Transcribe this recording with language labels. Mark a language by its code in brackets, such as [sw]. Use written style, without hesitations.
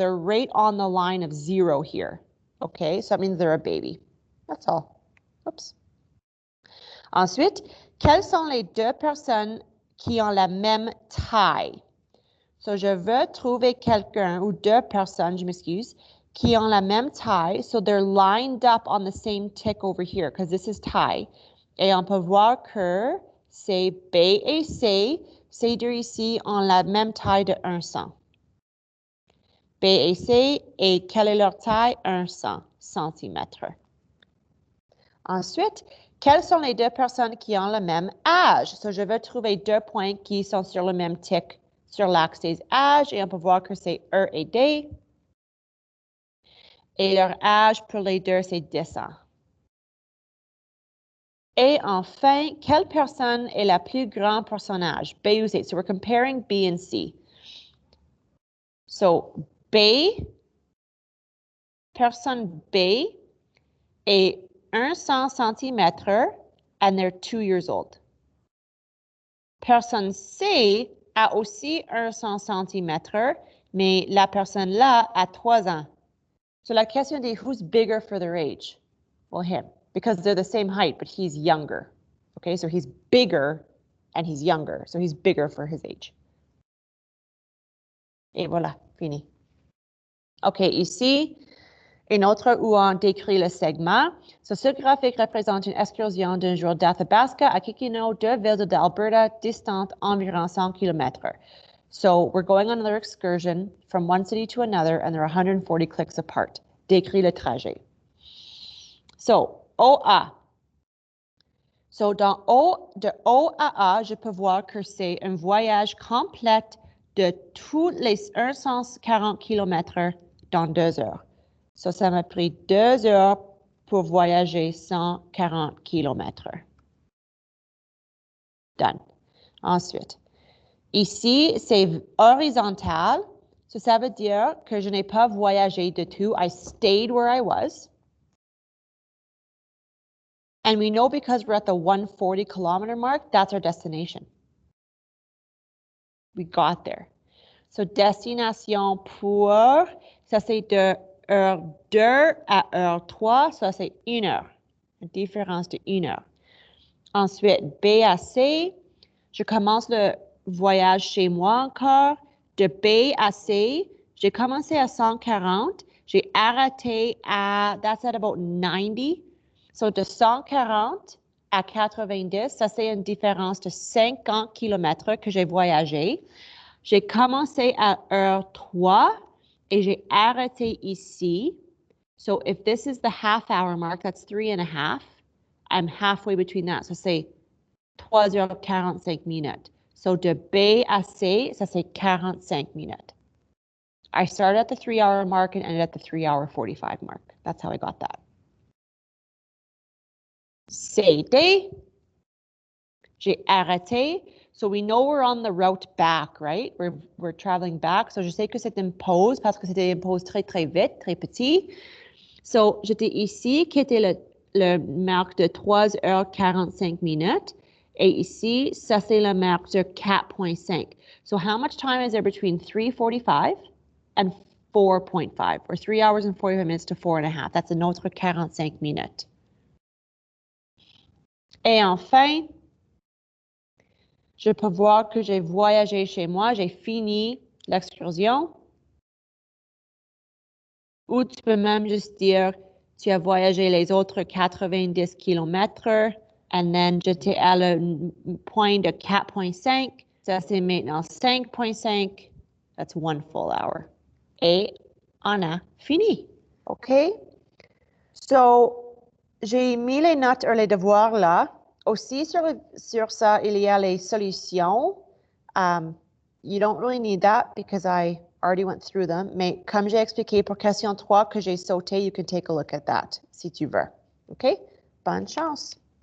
[en] They're right on the line of 0 here. Okay, so that means they're a baby. That's all. Oops. [fr] Ensuite, quelles sont les deux personnes qui ont la même taille? So, je veux trouver quelqu'un ou deux personnes, je m'excuse, qui ont la même taille. [en] So, they're lined up on the same tick over here because this is taille. [fr] Et on peut voir que c'est B et C. Ces deux ici ont la même taille de 100. B et C, et quelle est leur taille? 100 cm. Ensuite, quelles sont les deux personnes qui ont le même âge? So, je veux trouver deux points qui sont sur le même tick sur l'axe des âges, et on peut voir que c'est E et D. Et leur âge pour les deux, c'est 10 ans. Et enfin, quelle personne est la plus grande pour son âge? B ou C? [en] So, we're comparing B and C. So, B, [fr] personne B est 100 cm [en] and they're 2 years old. [fr] Personne C a aussi 100 cm, mais la personne là a 3 ans. [en] So [fr] la question est [en] who's bigger for their age? Well, him, because they're the same height, but he's younger. Okay, so he's bigger and he's younger, so he's bigger for his age. [fr] Et voilà, fini. OK, ici, une autre où on décrit le segment. So, ce graphique représente une excursion d'un jour d'Athabasca à Kikino, deux villes d'Alberta distantes environ 100 km. [en] So, we're going on another excursion from one city to another, and they're 140 clicks apart. [fr] Décrit le trajet. So, OA. So, dans O, de O à A, je peux voir que c'est un voyage complet de tous les 140 km dans 2 heures. So, ça m'a pris 2 heures pour voyager 140 km. Done. Ensuite, ici, c'est horizontal. So, ça veut dire que je n'ai pas voyagé de tout. [en] I stayed where I was. And we know because we're at the 140 kilometer mark, that's our destination. We got there. [fr] So, destination pour, ça c'est de heure 2 à heure 3, ça c'est 1 heure. La différence de 1 heure. Ensuite, B à C, je commence le voyage chez moi encore. De B à C, j'ai commencé à 140, j'ai arrêté à, [en] that's at about 90. [fr] So, de 140 à 90, ça c'est une différence de 50 km que j'ai voyagé. J'ai commencé à heure 3 et j'ai arrêté ici. [en] So, if this is the half-hour mark, that's 3.5. I'm halfway between that. [fr] So, c'est 3h45 minutes. So, de B à C, ça c'est 45 minutes. [en] I started at the 3-hour mark and ended at the 3-hour 45 mark. That's how I got that. [fr] C, D, j'ai arrêté. [en] So we know we're on the route back, right? We're traveling back. [fr] So je sais que c'est une pause parce que c'était une pause très, très vite, très petit. So j'étais ici, qui était le marque de 3h45 minutes. Et ici, ça c'est le marque de 4.5. [en] So how much time is there between 3:45 and 4.5? Or 3 hours and 45 minutes to 4.5. That's an autre 45 minutes. [fr] Et enfin, je peux voir que j'ai voyagé chez moi, j'ai fini l'excursion. Ou tu peux même juste dire, tu as voyagé les autres 90 km, [en] and then [fr] j'étais à le point de 4.5. Ça, c'est maintenant 5.5. [en] That's 1 full hour. [fr] Et on a fini. OK? So, j'ai mis les notes et les devoirs là. Aussi, sur ça, il y a les solutions [en] You don't really need that because I already went through them. [fr] Mais comme j'ai expliqué pour question 3 que j'ai sauté, [en] you can take a look at that [fr] si tu veux. OK? Bonne chance.